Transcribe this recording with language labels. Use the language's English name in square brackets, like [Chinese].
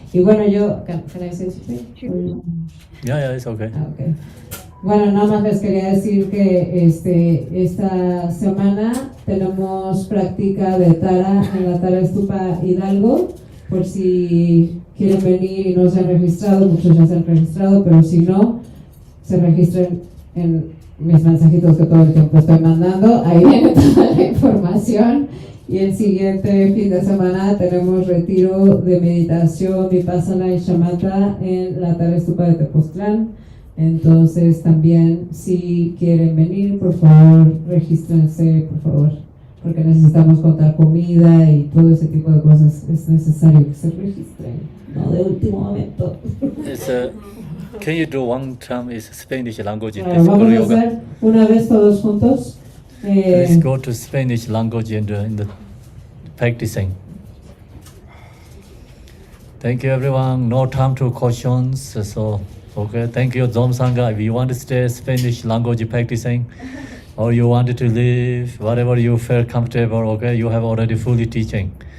[Spanish] Y bueno, yo, [English] can I say something? Yeah, it's okay. Okay. [Spanish] Bueno, nada más les quería decir que esta semana tenemos práctica de Tara en la Tara Stupa Hidalgo, por si quieren venir y no se han registrado. Muchos ya se han registrado, pero si no, se registren en mis mensajitos que todo el tiempo estoy mandando. Ahí viene toda la información. Y el siguiente fin de semana tenemos retiro de meditación, vipassana y shamatha en la Tara Stupa de Tepoztlán. Entonces también si quieren venir, por favor, regístrense, por favor, porque necesitamos contar comida y todo ese tipo de cosas. Es necesario que se registren, no de último momento. [English] Can you do one term is Spanish language? [Spanish] Vamos a hacer una vez todos juntos. [English] Please go to Spanish language in the practicing. Thank you, everyone. No time to questions. So, okay. Thank you, Zom Sangha. If you want to stay Spanish language practicing, or you wanted to leave, whatever you feel comfortable, okay, you have already fully teaching.